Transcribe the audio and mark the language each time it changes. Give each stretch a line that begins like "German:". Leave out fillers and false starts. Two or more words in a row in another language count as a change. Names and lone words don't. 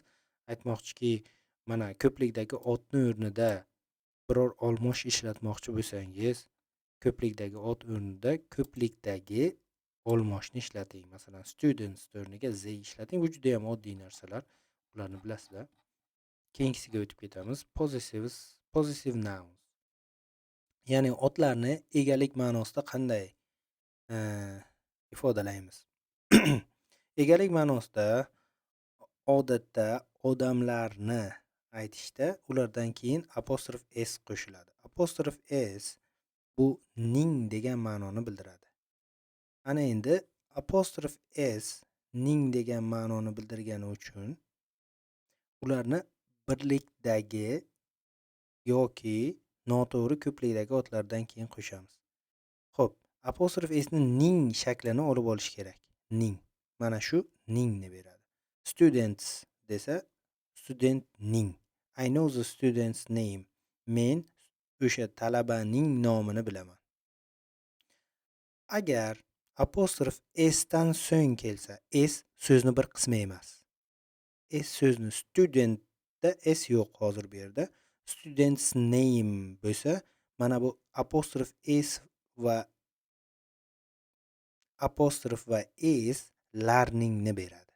Uzbek: Aytmoqchiki, mana ko'plikdagi otni o'rnida biror olmosh ishlatmoqchi bo'lsangiz, ko'plikdagi ot o'rnida ko'plikdagi olmoshni ishlating. Masalan, students o'rniga they ishlating. Bu juda ham oddiy narsalar. Ularni bilasizlar. Keyingisiga o'tib ketamiz.
English: Possessive nouns.
Uzbek: Ya'ni otlarni egalik ma'nosida qanday ifodalaymiz? Egalik ma'nosida odatda odamlarni aytishda ulardan keyin apostrof s qo'shiladi. Apostrof s bu ning degan ma'noni bildiradi. Ana endi apostrof s ning degan ma'noni bildirgani uchun ularni birlikdagi yoki noto'g'ri ko'plikdagi otlardan keyin qo'shamiz. Xo'p, apostrof s ni ning shaklini olib olish kerak. Ning. Mana shu ningni beradi. Students desa student ning.
English: I know the student's name.
Uzbek: Men o'sha talabaning nomini bilaman. Agar apostrof s dan so'ng kelsa, s so'zni bir qismi emas. S so'zni studentda s yo'q hozir bu yerda.
English: Student's name
Uzbek: bo'lsa, mana bu apostrof s va s larningni beradi.